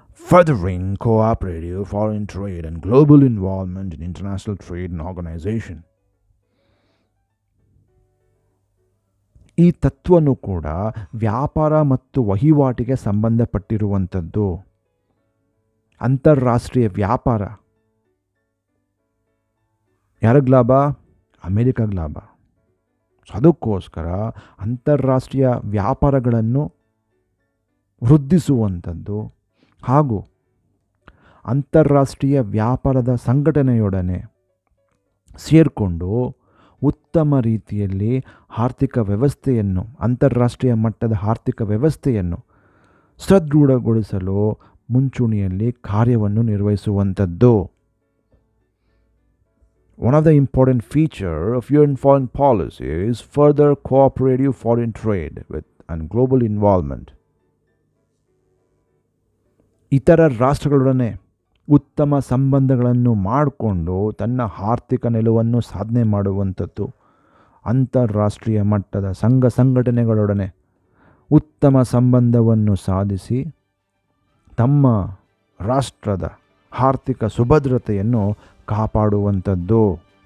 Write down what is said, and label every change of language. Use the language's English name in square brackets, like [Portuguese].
[English] Furthering cooperative foreign trade and global involvement in international trade and organization. [Kannada] ಈ ತತ್ವನೂ ಕೂಡ ವ್ಯಾಪಾರ ಮತ್ತು ವಹಿವಾಟಿಗೆ ಸಂಬಂಧಪಟ್ಟಿರುವಂಥದ್ದು. ಅಂತಾರಾಷ್ಟ್ರೀಯ ವ್ಯಾಪಾರ ಯಾರಿಗೆ ಲಾಭ? ಅಮೇರಿಕಾಗೆ ಲಾಭ. ಅದಕ್ಕೋಸ್ಕರ ಅಂತಾರಾಷ್ಟ್ರೀಯ ವ್ಯಾಪಾರಗಳನ್ನು ವೃದ್ಧಿಸುವಂಥದ್ದು ಹಾಗೂ ಅಂತಾರಾಷ್ಟ್ರೀಯ ವ್ಯಾಪಾರದ ಸಂಘಟನೆಯೊಡನೆ ಸೇರಿಕೊಂಡು ಉತ್ತಮ ರೀತಿಯಲ್ಲಿ ಆರ್ಥಿಕ ವ್ಯವಸ್ಥೆಯನ್ನು, ಅಂತಾರಾಷ್ಟ್ರೀಯ ಮಟ್ಟದ ಆರ್ಥಿಕ ವ್ಯವಸ್ಥೆಯನ್ನು ಸದೃಢಗೊಳಿಸಲು ಮುಂಚೂಣಿಯಲ್ಲಿ ಕಾರ್ಯವನ್ನು ನಿರ್ವಹಿಸುವಂಥದ್ದು. [English] One of the important features of UN foreign policy is further cooperative foreign trade with and global involvement. [Kannada] ಇತರ ರಾಷ್ಟ್ರಗಳೊಡನೆ ಉತ್ತಮ ಸಂಬಂಧಗಳನ್ನು ಮಾಡಿಕೊಂಡು ತನ್ನ ಆರ್ಥಿಕ ನಿಲುವನ್ನು ಸಾಧನೆ ಮಾಡುವಂಥದ್ದು, ಅಂತಾರಾಷ್ಟ್ರೀಯ ಮಟ್ಟದ ಸಂಘ ಸಂಘಟನೆಗಳೊಡನೆ ಉತ್ತಮ ಸಂಬಂಧವನ್ನು ಸಾಧಿಸಿ ತಮ್ಮ ರಾಷ್ಟ್ರದ ಆರ್ಥಿಕ ಸುಭದ್ರತೆಯನ್ನು ಕಾಪಾಡುವಂಥದ್ದು.